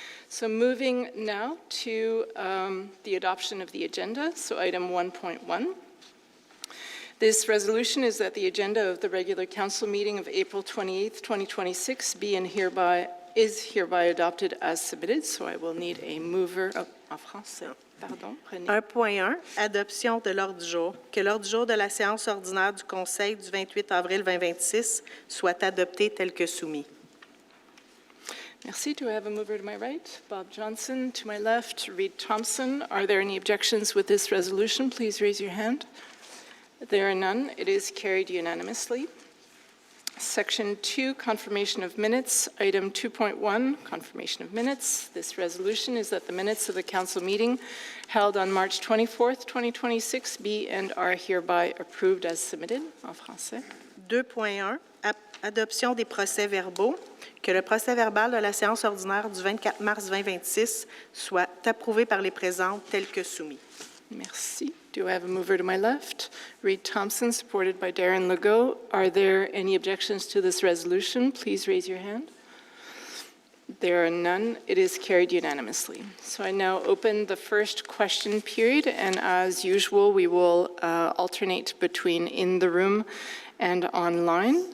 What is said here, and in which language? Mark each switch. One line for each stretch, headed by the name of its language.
English: So moving now to the adoption of the agenda, so item 1.1. This resolution is that the agenda of the regular council meeting of April 28th, 2026 is hereby adopted as submitted. So I will need a mover.
French: En français, pardon. 1.1, adoption de l'ordre du jour. Que l'ordre du jour de la séance ordinaire du Conseil du 28 avril 2026 soit adopté tel que soumis.
English: Merci. Do I have a mover to my right? Bob Johnson. To my left, Reed Thompson. Are there any objections with this resolution? Please raise your hand. There are none. It is carried unanimously. Section 2, confirmation of minutes. Item 2.1, confirmation of minutes. This resolution is that the minutes of the council meeting held on March 24th, 2026 be and are hereby approved as submitted.
French: En français. 2.1, adoption des procès-verbaux. Que le procès-verbal de la séance ordinaire du 24 mars 2026 soit approuvé par les présents tel que soumis. Merci.
English: Do I have a mover to my left? Reed Thompson, supported by Darren Legault. Are there any objections to this resolution? Please raise your hand. There are none. It is carried unanimously. So I now open the first question period, and as usual, we will alternate between in the room and online.